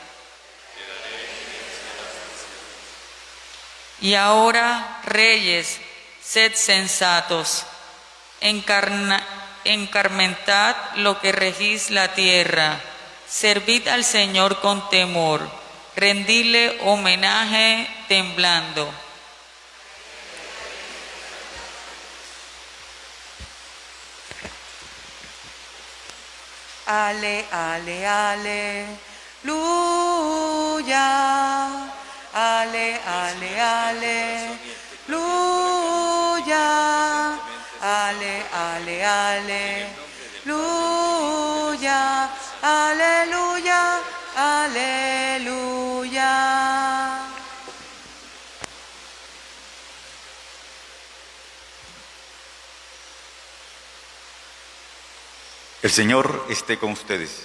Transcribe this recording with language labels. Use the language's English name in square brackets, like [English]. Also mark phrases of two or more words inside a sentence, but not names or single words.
[Spanish] Y ahora, reyes, sed sensatos, encarmentad lo que regís la tierra, servid al Señor con temor, rendile homenaje temblando. Ale, ale, aleluya. Ale, ale, aleluya. Ale, ale, aleluya. Aleluya, aleluya. El Señor esté con ustedes.